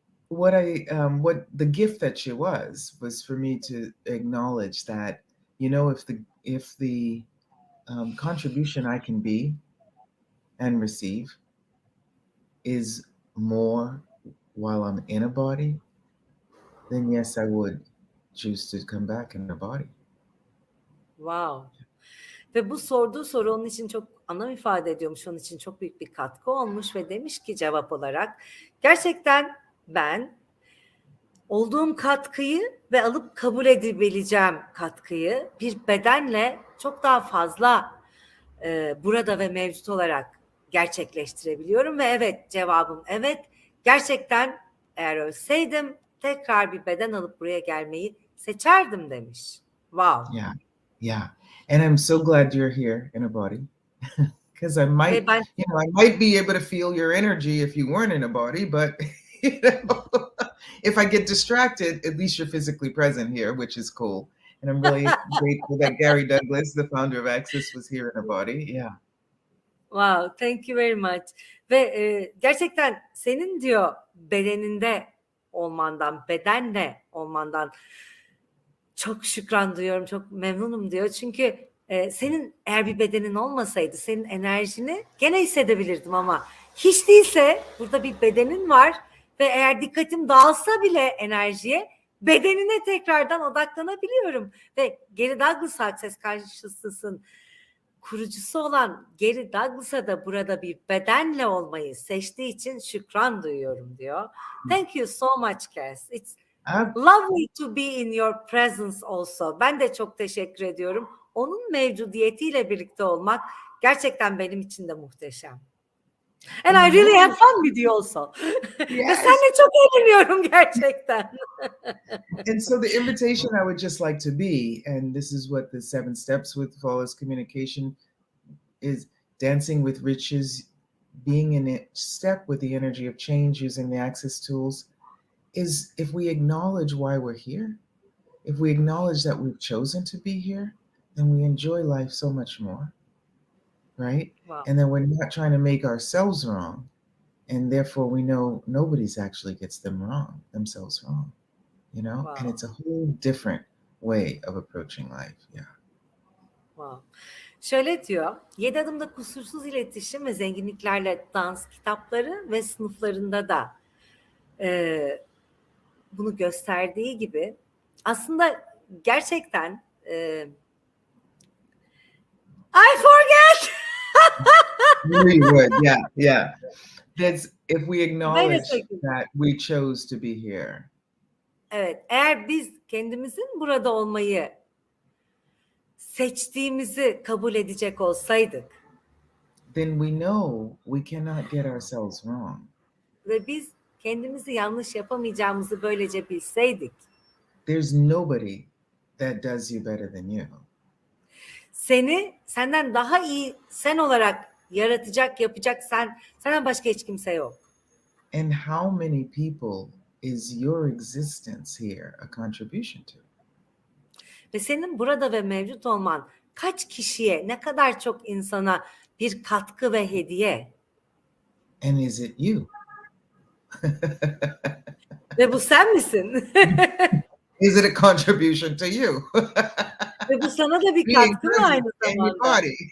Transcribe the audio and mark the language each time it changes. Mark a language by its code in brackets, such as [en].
[en] What the gift that she was for me to acknowledge that, you know, if the contribution I can be and receive is more while I'm in a body, then yes, I would choose to come back in a body. Wow. [tr] Ve bu sorduğu soru onun için çok anlam ifade ediyormuş. Onun için çok büyük bir katkı olmuş ve demiş ki cevap olarak gerçekten ben olduğum katkıyı ve alıp kabul edebileceğim katkıyı bir bedenle çok daha fazla burada ve mevcut olarak gerçekleştirebiliyorum ve evet, cevabım evet. Gerçekten eğer ölseydim tekrar bir beden alıp buraya gelmeyi seçerdim demiş. [en] Wow. Yeah. And I'm so glad you're here in a body. Because I might be able to feel your energy if you weren't in a body, but you know, if I get distracted, at least you're physically present here, which is cool. And I'm really grateful that Gary Douglas, the founder of Access, was here in a body. Yeah. Wow, thank you very much. [tr] Ve gerçekten senin diyor bedeninde olmandan, bedenle olmandan çok şükran duyuyorum, çok memnunum diyor. Çünkü senin eğer bir bedenin olmasaydı senin enerjini gene hissedebilirdim ama hiç değilse burada bir bedenin var ve eğer dikkatim dağılsa bile enerjiye bedenine tekrardan odaklanabiliyorum. Ve Gary Douglas Access karşısısın. Kurucusu olan Gary Douglas'a da burada bir bedenle olmayı seçtiği için şükran duyuyorum diyor. [en] Thank you so much, Cass. It's lovely to be in your presence also. [tr] Ben de çok teşekkür ediyorum. Onun mevcudiyetiyle birlikte olmak gerçekten benim için de muhteşem. [en] And I really have fun with you also. [tr] Ve seninle çok eğleniyorum gerçekten. [en] And so the invitation I would just like to be, and this is what the 7 steps with flawless communication is, dancing with riches, being in step with the energy of change using the Access tools, is if we acknowledge why we're here, if we acknowledge that we've chosen to be here, then we enjoy life so much more, right? Wow. And then we're not trying to make ourselves wrong, and therefore we know nobody's actually gets themselves wrong, you know? Wow. And it's a whole different way of approaching life, yeah. Wow. [tr] Şöyle diyor, 7 adımda kusursuz iletişim ve zenginliklerle dans kitapları ve sınıflarında da bunu gösterdiği gibi aslında gerçekten [en] I forget. We would, yeah. That's if we acknowledge that we chose to be here. [tr] Evet, eğer biz kendimizin burada olmayı seçtiğimizi kabul edecek olsaydık, [en] then we know we cannot get ourselves wrong. [tr] Ve biz kendimizi yanlış yapamayacağımızı böylece bilseydik, [en] there's nobody that does you better than you. [tr] Senden daha iyi sen olarak yaratacak, yapacak senden başka hiç kimse yok. [en] And how many people is your existence here a contribution to? [tr] Ve senin burada ve mevcut olman kaç kişiye, ne kadar çok insana bir katkı ve hediye? [en] And is it you? [tr] Ve bu sen misin? [en] Is it a contribution to you? [tr] Ve bu sana da bir katkı mı aynı zamanda?